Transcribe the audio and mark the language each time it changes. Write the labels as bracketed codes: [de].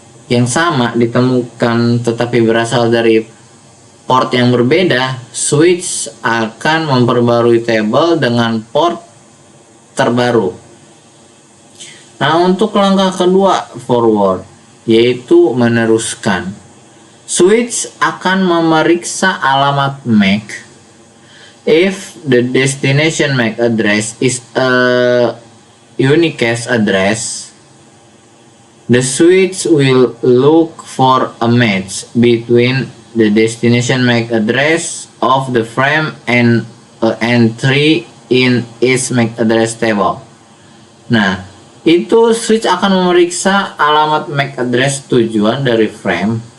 [id] yang sama ditemukan tetapi berasal dari port yang berbeda, switch akan memperbarui table dengan port terbaru. Nah, untuk langkah kedua, forward, yaitu meneruskan. Switch akan memeriksa alamat MAC. [en] If the destination MAC address is a unicast address, the switch will look for a match between the destination MAC address of the frame and an entry in its MAC address table. [id] Nah, itu switch akan memeriksa alamat MAC address tujuan dari frame.